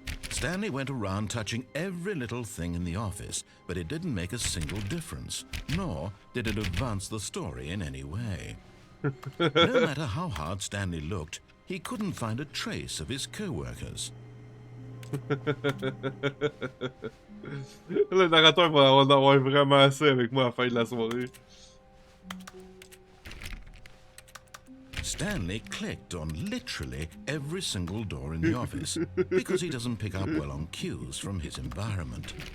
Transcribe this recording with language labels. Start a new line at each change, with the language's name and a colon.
English: Stanley went around touching every little thing in the office, but it didn't make a single difference, nor did it advance the story in any way. No matter how hard Stanley looked, he couldn't find a trace of his co-workers.
French: Le narrateur va en avoir vraiment assez avec moi à la fin de la soirée.
English: Stanley clicked on literally every single door in the office because he doesn't pick up well on cues from his environment.